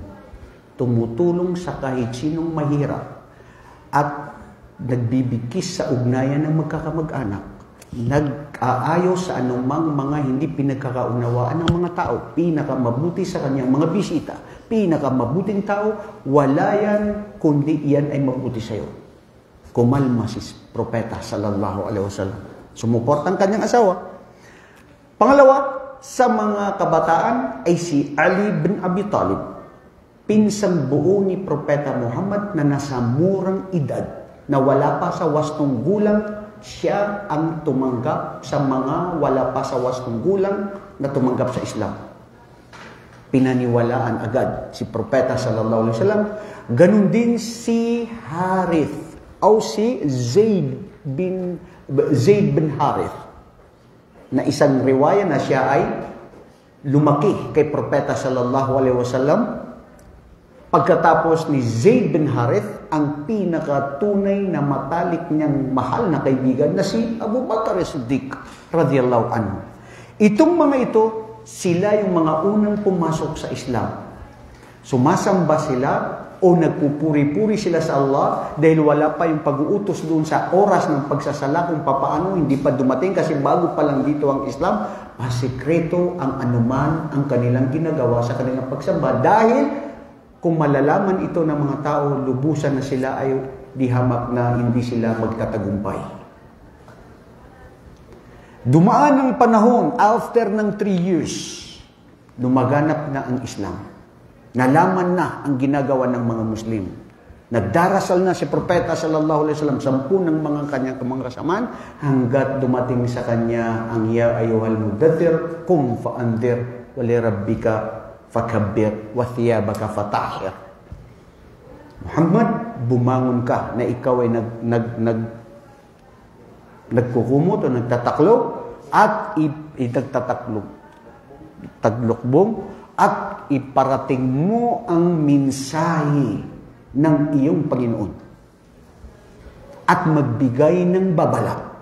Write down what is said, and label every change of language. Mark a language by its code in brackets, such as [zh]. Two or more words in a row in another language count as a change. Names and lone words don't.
[tl] Tumutulong sa kahit sinong mahirap at nagbibigkis sa ugnayan ng magkakamag-anak. Nag-aayos sa anumang mga hindi pinagkakaunawaan ng mga tao. Pinakamabuti sa kanyang mga bisita. Pinakamabuting tao, wala yan kundi iyan ay mabuti sa iyo. Kumalma si Propeta [ar] صلى الله عليه وسلم. [tl] Sumuport ang kanyang asawa. Pangalawa, sa mga kabataan ay si Ali bin Abi Talib. Pinsang buo ni Propeta Muhammad na nasa murang edad, na wala pa sa 8 gulang, siya ang tumanggap sa mga wala pa sa 8 gulang na tumanggap sa Islam. Pinaniwalaan agad si Propeta [ar] صلى الله عليه وسلم. [tl] Ganun din si Harith o si Zaid bin Harith, na isang riwaya na siya ay lumaki kay Propeta [ar] صلى الله عليه وسلم. [tl] Pagkatapos ni Zaid bin Harith, ang pinakatunay na matalik niyang mahal na kaibigan na si Abu Bakr as-Siddiq [ar] رضي الله عنه. [tl] Itong mga ito, sila yung mga unang pumasok sa Islam. Sumasamba sila o nagpupuri-puri sila sa Allah dahil wala pa yung pag-uutos doon sa oras ng pagsasala kung papaano, hindi pa dumating kasi bago pa lang dito ang Islam, pasikreto ang anuman ang kanilang ginagawa sa kanilang pagsamba dahil kung malalaman ito ng mga tao, lubusan na sila ay dihamak na hindi sila magtatagumpay. Dumaan ang panahon, after ng 3 years, lumaganap na ang Islam. Nalaman na ang ginagawa ng mga Muslim. Nagdarasal na si Propeta [ar] صلى الله عليه وسلم [tl] 10 ng mga kanyang mga kasamaan hanggat dumating sa kanya ang [ar] يا أيها المدثر قم فأنذر ولربك فكبر وثيابك فطهر. [tl] Muhammad, bumangon ka na ikaw ay nagkukumot o nagtataklog at taglukbong at iparating mo ang mensahe ng iyong Panginoon at magbigay ng babala.